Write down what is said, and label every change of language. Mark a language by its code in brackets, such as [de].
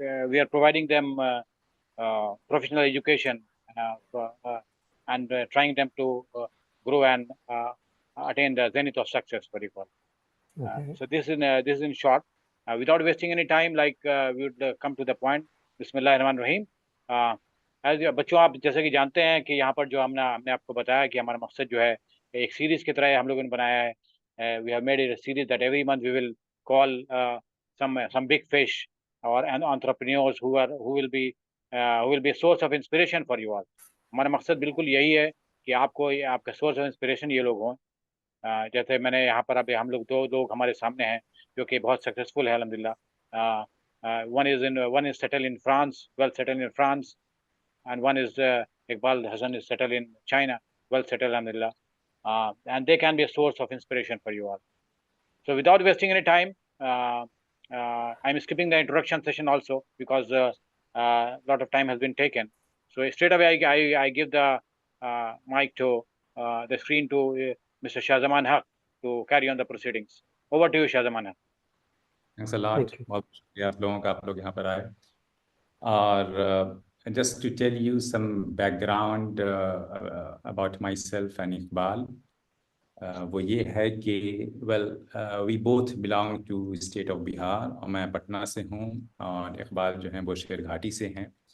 [en] we are providing them professional education and trying them to grow and attain the zenith of success, what you call. Okay. So this is in short. Without wasting any time, like we would come to the point. [ar] बिस्मिल्लाहिर्रहमानिर्रहीम। [hi] बच्चों, आप जैसे कि जानते हैं कि यहाँ पर जो हमने आपको बताया कि हमारा मकसद जो है एक सीरीज की तरह हम लोगों ने बनाया है। [en] We have made it a series that every month we will call some big fish or entrepreneurs who will be a source of inspiration for you all. [hi] हमारा मकसद बिल्कुल यही है कि आपका सोर्स ऑफ इंस्पिरेशन ये लोग हों। जैसे मैंने यहाँ पर अभी हम लोग दो लोग हमारे सामने हैं जो कि बहुत सक्सेसफुल है अल्हम्दुलिल्लाह। [en] one is settled in France, well settled in France, and one is Iqbal Hassan is settled in China, well settled alhamdulillah. And they can be a source of inspiration for you all. So without wasting any time, I'm skipping the introduction session also because a lot of time has been taken. So straight away I give the mic to the screen to Mr. Shahzaman Haq to carry on the proceedings. Over to you, Shahzaman Haq. Thanks a lot. [hi] बहुत शुक्रिया आप लोगों का, आप लोग यहाँ पर आए। और [en] just to tell you some background about myself and Iqbal, [hi] वो ये है कि [en] we both belong to state of Bihar, [hi] और मैं पटना से हूँ और इकबाल जो हैं वो शेर घाटी से हैं।